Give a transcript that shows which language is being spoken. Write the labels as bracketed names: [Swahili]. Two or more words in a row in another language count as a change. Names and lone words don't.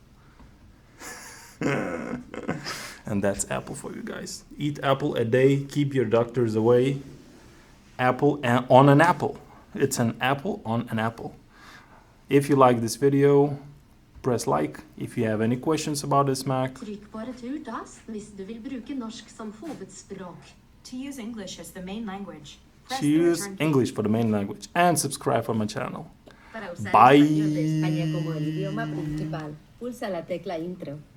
[English] And that's Apple for you guys. Eat apple a day, keep your doctors away. Apple on an apple. It's an apple on an apple. If you like this video, press like. If you have any questions about this Mac, [Norwegian] trykk bare til utas hvis du vil bruke norsk som hovedspråk. [English] To use English as the main language. choose English for the main language and subscribe for my channel. [Spanish] Para usar [English] Bye. [Spanish] español de España como el idioma principal, pulsa la tecla intro.